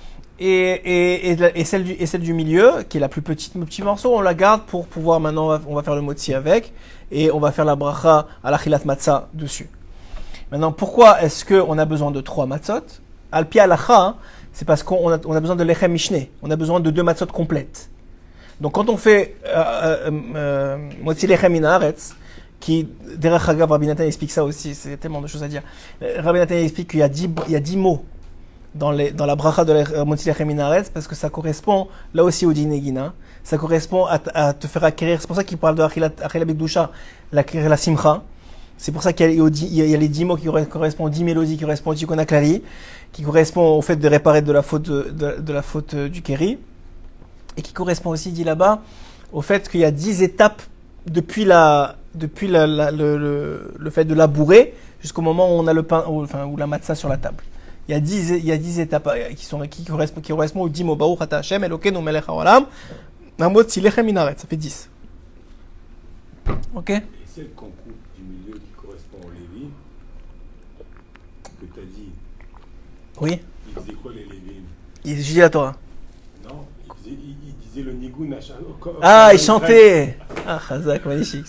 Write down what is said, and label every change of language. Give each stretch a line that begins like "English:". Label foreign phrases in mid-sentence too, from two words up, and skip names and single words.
French: Et celle du milieu, qui est la plus petite, le petit morceau, on la garde pour pouvoir maintenant, on va faire le motzi avec, et on va faire la bracha à la
Hebrew: אכילת מצה
French: dessus. Maintenant, pourquoi est-ce qu'on a besoin de 3 matzot?
Hebrew: על פי הלכה,
French: hein, c'est parce qu'on a besoin de
Hebrew: לחם משנה,
French: on a besoin de 2 matzot complètes. Donc quand on fait
Hebrew: מוציא לחם מן הארץ,
French: qui,
Hebrew: דרך אגב,
French: Rabbi Nathan explique ça aussi, c'est tellement de choses à dire. Rabbi Nathan explique qu'il y a 10 mots dans la bracha de la
Hebrew: מוציא לחם מן הארץ,
French: parce que ça correspond là aussi au dinegina, ça correspond à te faire acquérir, c'est pour ça qu'il parle de
Hebrew: אכילה בקדושה,
French: la simcha, c'est pour ça qu'il y a les 10 mots qui correspondent aux 10 mélodies, qui correspondent au Tikkun Klali, qui correspondent au fait de réparer de la faute du Kéri, et qui correspond aussi, dit là-bas, au fait qu'il y a 10 étapes depuis le fait de labourer jusqu'au moment où on a le pain, ou la matzah sur la table. Il y a 10 étapes qui correspondent aux 10 mots.
Hebrew: ברוך אתה השם אלוקינו מלך העולם. מוציא לחם מן הארץ.
French: Ça fait 10. Ok? Et c'est le concours du milieu qui correspond au Lévi. que tu as dit, Oui. il faisait quoi les Lévim? Il étudie la Torah. Non, il disait le Nigoun à chaque. Ah, il chantait. Ah, Chazak, magnifique.